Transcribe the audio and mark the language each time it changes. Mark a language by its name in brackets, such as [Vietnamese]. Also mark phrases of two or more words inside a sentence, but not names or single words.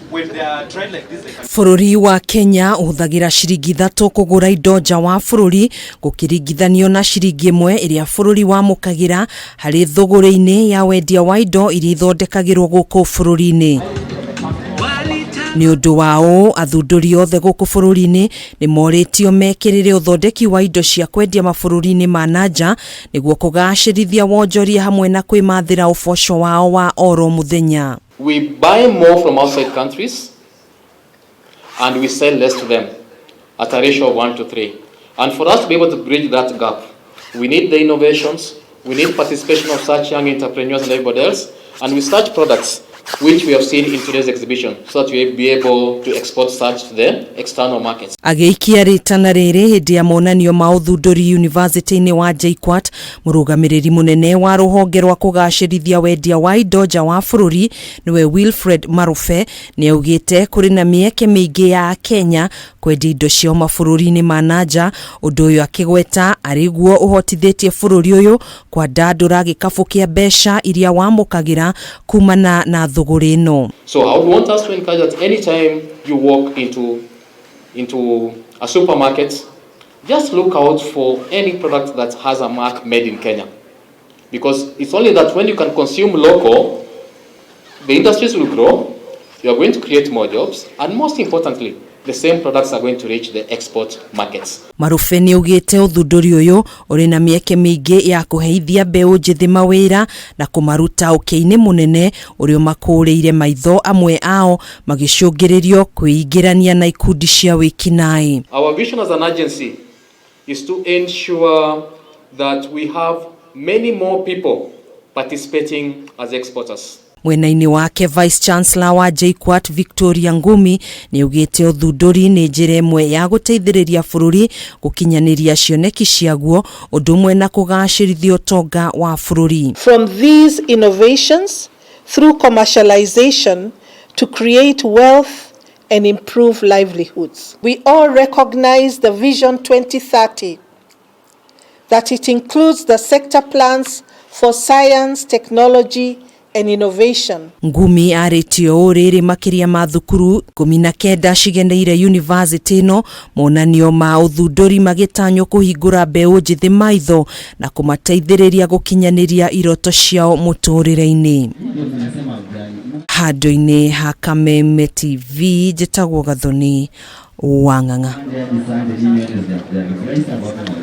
[Kikuyu] Bururi wa Kenya uthagira ciringi 3 kugura indo nja wa bururi gukiringithanio na ciringi 1 iria bururi wamukagira hari thogore-ini ya wendia wa indo iria ithondekagirwo guku bururi-ini. Ni undu wao Athunduri othe guku bururi-ini nimoritio mekirire uthondeki wa indo cia kwendia mabururi-ini ma nanja niguo kugacirithia wonjoria hamwe na kwimathira uboco wao wa oro muthenya. [English] We buy more from outside countries and we sell less to them at a ratio of 1:3. And for us to be able to bridge that gap, we need the innovations, we need participation of such young entrepreneurs and everybody else, and we such products which we have seen in today's exhibition, so that we will be able to export such to the external markets. [Kikuyu] Ageikia Ritana riri hindi ya monanio ma Uthunduri University-ini wa Jkuat, murugamiriri munene wa ruhonge rwa kugacirithia wendia wa indo nja wa bururi niwe Wilfred Marube ni augite kuri na mieke mingi ya Kenya kwendia indo cia mabururi-ini ma nanja, undu uyu akigweta ariguo uhotithitie bururi uyu kwandandura gikabu kia mbeca iria wamukagira kumana na thogore ino. [English] So I would want us to encourage that anytime you walk into a supermarket, just look out for any product that has a mark made in Kenya. Because it's only that when you can consume local, the industries will grow, you are going to create more jobs, and most importantly, the same products are going to reach the export markets. [Kikuyu] Marube ni ugite Uthunduri uyu uri na mieke mingi ya kuheithia mbeu njithi mawira na kumaruta ukiini munene uri makureire maitho amwe ao magicungiririo kuingirania na ikundi cia wikinai. [English] Our vision as an agency is to ensure that we have many more people participating as exporters. [Kikuyu] Mwena-ini wake [English] Vice Chancellor [Kikuyu] wa Jkuat Victoria Ngumi ni ugite Uthunduri ni njira imwe ya guteithiriria bururi gukinyaniria cioneki ciaguo undu umwe na kugacirithia utonga wa bururi. [English] From these innovations through commercialization to create wealth and improve livelihoods. We all recognize the Vision 2030, that it includes the sector plans for science, technology and innovation. [Kikuyu] Ngumi aritio riri makiria ma thukuru 19 cigeneire university no monanio ma Uthunduri magitanyo kuhingura mbeu njithi maitho na kumateithiriria gukinyaniria iroto ciao muturire-ini. Hado-ini ha Kameme TV njitagwo Gathoni Wang'ang'a.